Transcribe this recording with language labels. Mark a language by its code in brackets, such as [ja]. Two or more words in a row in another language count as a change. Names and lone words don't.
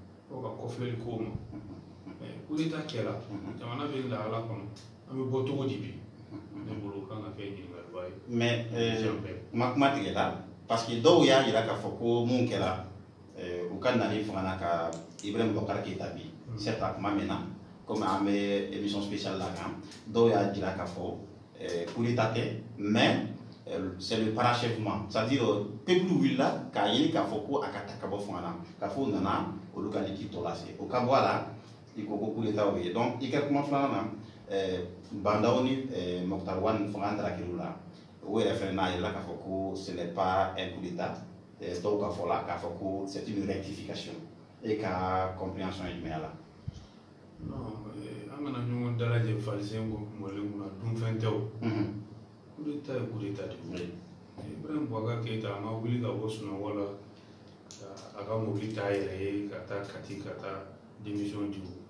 [bm] fo ka kɔfilɛli k'o ma [fr] coup d'état [bm] kɛra jamana bɛ lahala kɔnɔ an bɛ bɔ cogo di bi ne bolo kan ka kɛ ɲininkaliba ye. mais ma kuma tigɛ la [fr] parce que [bm] dɔw y'a jira k'a fɔ ko mun kɛra u ka nali fanga na ka Ibrahim Boubacar Keïta bi certes a kuma mɛnna comme an bɛ [fr] émission spéciale [bm] la kan dɔw y'a jira k'a fɔ [fr] coup d'état [bm] tɛ [fr] mais c'est le parachèvement, c'est-à-dire [bm] peuple wulila k'a ɲini k'a fɔ ko a ka ta ka bɔ fanga na k'a fɔ u nana olu ka liquide tɔ lase o ka bɔ a la i ko ko [fr] coup d'état [bm] o ye donc i ka kuma filanan na Bandaw ni Mokhtar Wane fanga taara kɛlɛ la o yɛrɛ fɛnɛ n'a yɛrɛ k'a fɔ ko [fr] ce n'est pas un coup d'état [bm] dɔw ka fɔ la k'a fɔ ko [fr] c'est une rectification [bm] e ka compréhension ye jumɛn a la. non an kana ɲɔgɔn dalajɛ falisen ko mɔlen kunna dunfɛn tɛ o [fr] coup d'état [bm] ye [fr] coup d'état [bm] de ye Ibrahim Boubacar Keïta a ma wuli ka bɔ sunɔgɔ la a ka mobili t'a yɛrɛ ye ka taa Kati ka taa démission di